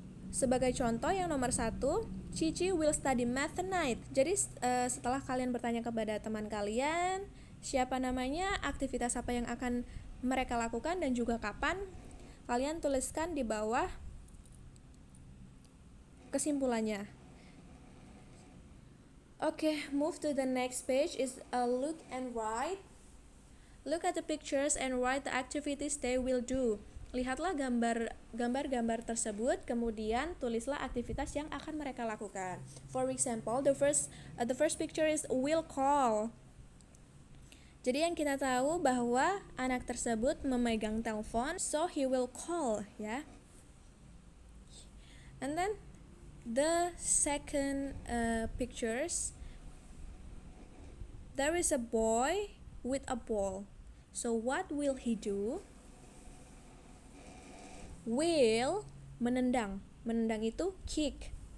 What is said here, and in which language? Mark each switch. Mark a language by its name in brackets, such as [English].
[Indonesian] Sebagai contoh yang nomor 1, Cici [English] will study math tonight. [Indonesian] Jadi setelah kalian bertanya kepada teman kalian siapa namanya, aktivitas apa yang akan mereka lakukan dan juga kapan, kalian tuliskan di bawah kesimpulannya. [English] Okay, move to the next page is look and write. Look at the pictures and write the activities they will do. [Indonesian] Lihatlah gambar-gambar tersebut, kemudian tulislah aktivitas yang akan mereka lakukan. [English] For example, the first picture is will call. [Indonesian] Jadi yang kita tahu bahwa anak tersebut memegang telepon, [English] so he will call, [Indonesian] ya. [English] And then the second pictures, there is a boy with a ball. So what will he do? [Indonesian] Will menendang. Menendang itu kick.